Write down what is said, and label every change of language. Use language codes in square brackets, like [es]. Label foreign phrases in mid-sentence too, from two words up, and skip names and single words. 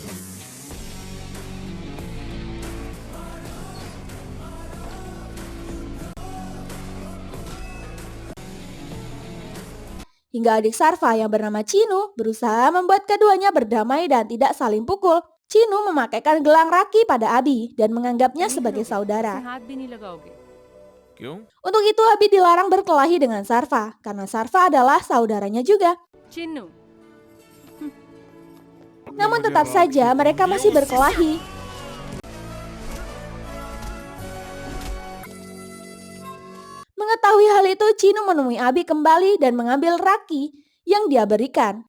[id] Hingga adik Sarva yang bernama Chinu berusaha membuat keduanya berdamai dan tidak saling pukul. Chinu memakaikan gelang raki pada Abi dan menganggapnya sebagai saudara. [hi] हाथ भी नहीं लगाओगे। क्यों? [id] Untuk itu Abi dilarang berkelahi dengan Sarva karena Sarva adalah saudaranya juga. [hi] चिन्नू, [id] Namun tetap saja mereka masih berkelahi. Mengetahui hal itu, Chinu menemui Abi kembali dan mengambil raki yang dia berikan.